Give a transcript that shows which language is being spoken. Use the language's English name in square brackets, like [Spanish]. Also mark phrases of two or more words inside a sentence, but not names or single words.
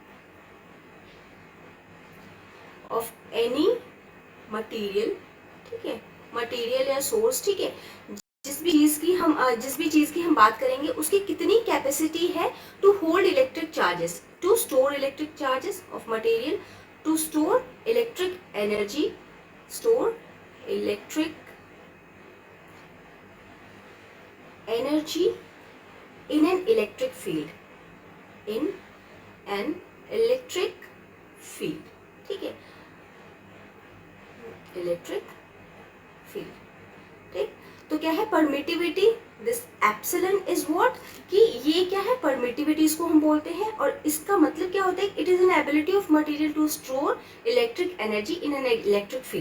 [English] of any material, [Hindi] ठीक है, [English] material या source, [Hindi] ठीक है, जिस भी चीज की हम बात करेंगे उसकी कितनी कैपेसिटी है [English] to hold electric charges, to store electric charges of material, to store electric energy, store electric एनर्जी in an electric field, in an electric field, [Hindi] ठीक है, [English] electric field. [Hindi] ठीक, तो क्या है परमिटिविटी, [English] this epsilon is what, [Hindi] कि ये क्या है, परमिटिविटी इसको हम बोलते हैं, और इसका मतलब क्या होता है, [English] it is an ability of material to store electric energy in an electric field.